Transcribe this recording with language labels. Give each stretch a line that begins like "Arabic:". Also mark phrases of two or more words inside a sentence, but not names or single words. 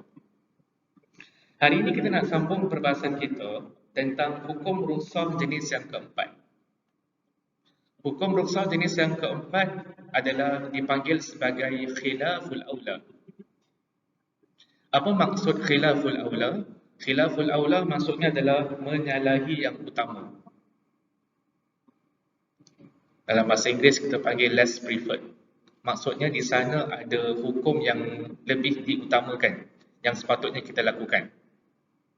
Malay: Hari ini kita nak sambung perbahasan kita tentang hukum rukhsah jenis yang keempat. Hukum rukhsah jenis yang keempat adalah dipanggil sebagai
Arabic: خلاف الأولى.
Malay: Apa maksud
Arabic: خلاف الأولى? خلاف الأولى
Malay: maksudnya adalah menyalahi yang utama. Dalam bahasa Inggeris kita panggil
English: less preferred.
Malay: Maksudnya di sana ada hukum yang lebih diutamakan, yang sepatutnya kita lakukan.